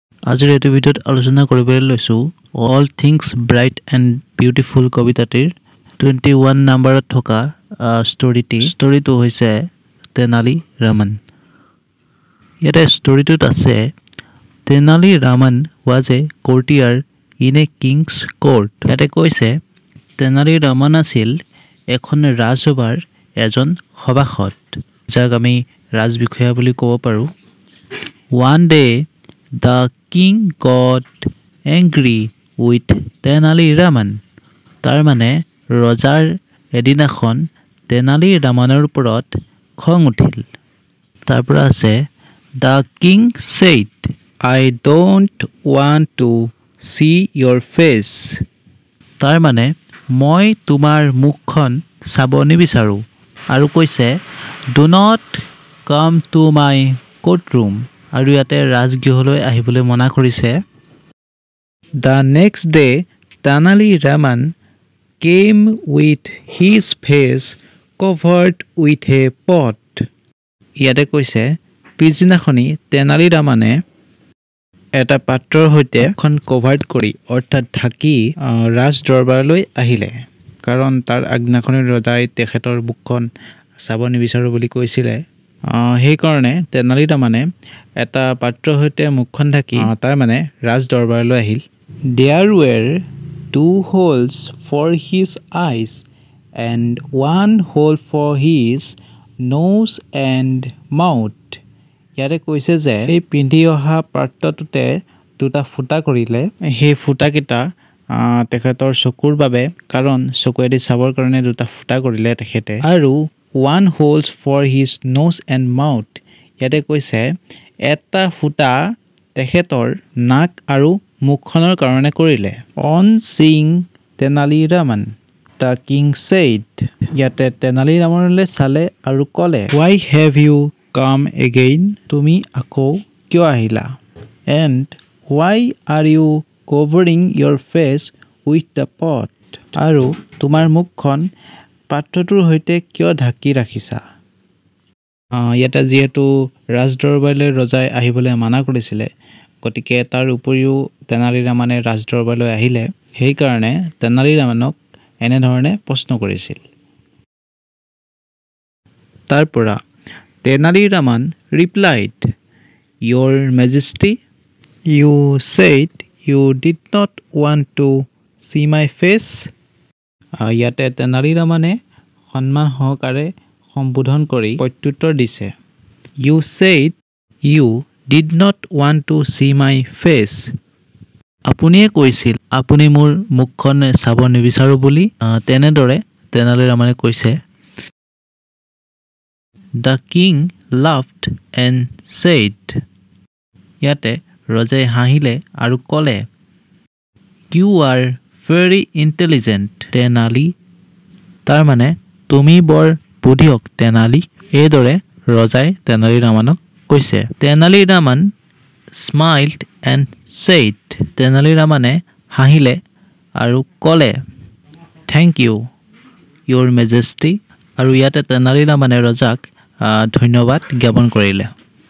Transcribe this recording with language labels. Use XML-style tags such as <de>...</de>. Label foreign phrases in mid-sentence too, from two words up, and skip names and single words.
<as>আজিৰ এই ভিডিঅ'ত আলোচনা কৰিবলৈ লৈছো অল থিংস ব্ৰাইট এণ্ড বিউটিফুল কবিতাটিৰ 21 নম্বৰত থকা ষ্টৰীটো হৈছে তেনালী ৰামন। ইয়াতে ষ্টৰীটোত আছে তেনালী ৰামন</as> <en>was a courtier in a king's court।</en> <as>ইয়াতে কৈছে তেনালী ৰামন আছিল এখন ৰাজসভাৰ এজন সভাসদ, যাক আমি ৰাজবিষয়া বুলি ক'ব পাৰোঁ।</as> <en>One day the king got angry with Tenali Raman।</en> <as>তাৰ মানে ৰজাৰ এদিনাখন তেনালী ৰামনৰ ওপৰত খং উঠিল। তাৰ পৰা আছে</as> <en>The king said, I don't want to see your face।</en> <as>তাৰ মানে মই তোমাৰ মুখখন চাব নিবিচাৰোঁ। আৰু কৈছে</as> <en>Do not come to my courtroom।</en> <as>আৰু ইয়াতে ৰাজগৃহলৈ আহিবলৈ মনা কৰিছে।</as> <en>The next day Tenali Raman came with his face covered with a pot।</en> <as>ইয়াতে কৈছে পিছদিনাখনি তেনালী ৰামনে এটা পাত্ৰৰ সৈতে এখন কভাৰ্ড কৰি অৰ্থাৎ ঢাকি ৰাজ দৰবাৰলৈ আহিলে, কাৰণ তাৰ আগদিনাখনি ৰজাই তেখেতৰ বুকখন চাব নিবিচাৰোঁ বুলি কৈছিলে। সেইকাৰণে তেনালী ৰামনে এটা পাত্ৰৰ সৈতে মুখখন ঢাকি তাৰ মানে ৰাজ দৰবাৰলৈ আহিল।</as> <en>There were 2 holes for his eyes and 1 hole for his nose and mouth।</en> <as>ইয়াতে কৈছে যে এই পিন্ধি অহা পাত্ৰটোতে 2টা ফুটা কৰিলে। সেই ফুটাকেইটা তেখেতৰ চকুৰ বাবে, কাৰণ চকুৱেদি চাবৰ কাৰণে 2টা ফুটা কৰিলে তেখেতে।</as> <en>আৰু 1 holes for his nose and mouth।</en> <as>ইয়াতে কৈছে এটা ফুটা তেখেতৰ নাক আৰু মুখখনৰ কাৰণে কৰিলে।</as> <en>On seeing Tenali Raman, the king said।</en> <as>ইয়াতে তেনালী ৰামনলৈ চালে আৰু ক'লে</as> <en>Why have you come again?</en> <as>তুমি আকৌ কিয় আহিলা?</as> <en>And why are you covering your face with the pot?</en> <as>আৰু তোমাৰ মুখখন পাত্ৰটোৰ সৈতে কিয় ঢাকি ৰাখিছা? ইয়াতে যিহেতু ৰাজদৰবাৰলৈ ৰজাই আহিবলৈ মানা কৰিছিলে, গতিকে তাৰ উপৰিও তেনালী ৰামনে ৰাজদৰবাৰলৈ আহিলে, সেইকাৰণে তেনালী ৰামনক এনেধৰণে প্ৰশ্ন কৰিছিল। তাৰ পৰা</as> <en>তেনালী ৰামন replied, Your Majesty, you said you did not want to see my face।</en> <as>ইয়াতে তেনালী ৰামনে সন্মান সহকাৰে সম্বোধন কৰি প্ৰত্যুত্তৰ দিছে।</as> <en>You said you did not want to see my face।</en> <as>আপুনিয়ে কৈছিল আপুনি মোৰ মুখখন চাব নিবিচাৰোঁ বুলি। তেনেদৰে তেনালী ৰামনে কৈছে।</as> <en>The king laughed and said।</en> <as>ইয়াতে ৰজাই হাঁহিলে আৰু ক'লে</as> <en>You are very intelligent,</en> <as>Tenali। তাৰ মানে তুমি বৰ বুদ্ধিয়ক তেনালী। এইদৰে ৰজাই তেনালী ৰামনক কৈছে।</as> <en>তেনালী ৰামন smiled and said।</en> <as>তেনালী ৰামনে হাঁহিলে আৰু ক'লে</as> <en>Thank you, Your Majesty।</en> <as>আৰু ইয়াতে তেনালী ৰামনে ৰজাক ধন্যবাদ জ্ঞাপন কৰিলে।</as>